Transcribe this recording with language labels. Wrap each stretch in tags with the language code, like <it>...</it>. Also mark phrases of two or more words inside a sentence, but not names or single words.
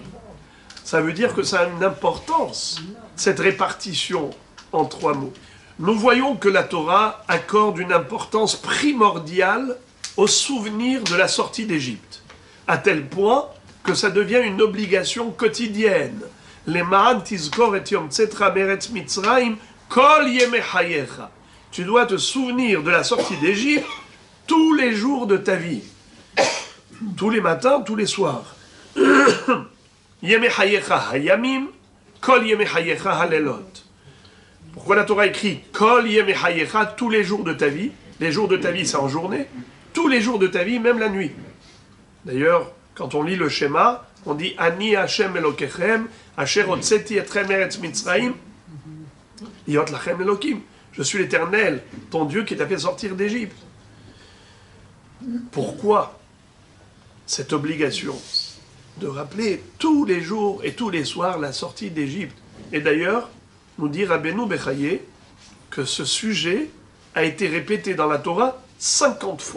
<fr>Ça veut dire que ça a une importance, cette répartition en 3 mots. Nous voyons que la Torah accorde une importance primordiale au souvenir de la sortie d'Égypte, à tel point que ça devient une obligation quotidienne.</fr> <he>למען תזכור את יום צאתך מארץ מצרים כל ימי חייך.</he> <fr>Tu dois te souvenir de la sortie d'Égypte tous les jours de ta vie, tous les matins, tous les soirs.</fr> <he>ימי חייך הימים כל ימי חייך הלילות.</he> <fr>Pourquoi la Torah écrit</fr> <he>כל ימי חייך,</he> <fr>tous les jours de ta vie? Les jours de ta vie, c'est en journée. Tous les jours de ta vie, même la nuit. D'ailleurs, quand on lit le schéma, on dit</fr> <he>אני השם אלוקיכם אשר הוצאתי אתכם ארץ מצרים להיות לכם אלוקים.</he> <fr>Je suis l'Éternel, ton Dieu qui t'a fait sortir d'Égypte. Pourquoi cette obligation de rappeler tous les jours et tous les soirs la sortie d'Égypte? Et d'ailleurs, nous dit Rabbeinu Bechaye que ce sujet a été répété dans la Torah 50 fois.</fr>